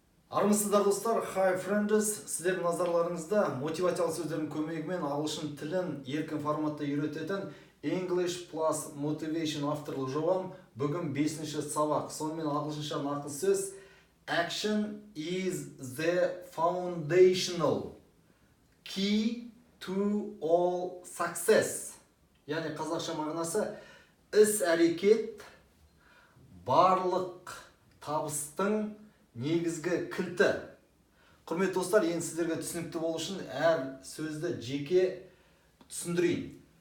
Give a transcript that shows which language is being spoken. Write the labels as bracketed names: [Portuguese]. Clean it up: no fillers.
[Kazakh] Армысыздар достар, Hi Friends, сіздердің назарларыңызда мотивациялық сөздердің көмегімен ағылшын тілін еркін форматта үйрететін English Plus Motivation авторлық жобам бүгін 5-ші сабақ. Сонымен ағылшынша нақыл сөз [English] Action is the foundational key to all success. [Kazakh] Яғни қазақша мағынасы іс-әрекет барлық табыстың негізгі кілті. Құрметті достар, енді сіздерге түсінікті болу үшін әр сөзді жеке түсіндірейін.